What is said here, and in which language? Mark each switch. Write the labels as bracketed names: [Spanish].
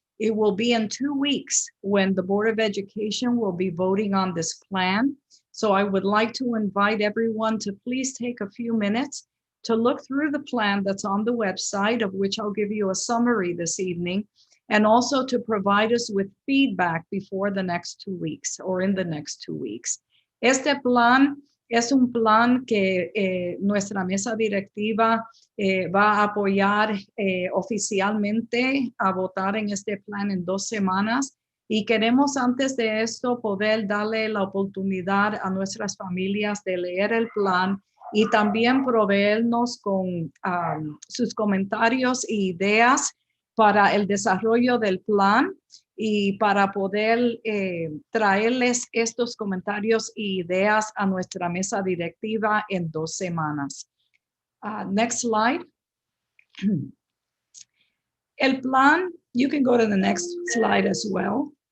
[English] It will be in 2 weeks when the Board of Education will be voting on this plan. So I would like to invite everyone to please take a few minutes to look through the plan that's on the website, of which I'll give you a summary this evening, and also to provide us with feedback before the next 2 weeks or in the next 2 weeks. [Spanish] Este plan es un plan que nuestra mesa directiva va a apoyar oficialmente a votar en este plan en 2 semanas. Y queremos antes de esto poder darle la oportunidad a nuestras familias de leer el plan y también proveernos con sus comentarios e ideas para el desarrollo del plan y para poder traerles estos comentarios e ideas a nuestra mesa directiva en 2 semanas. [English] Next slide. [Spanish] El plan, [English] you can go to the next slide as well.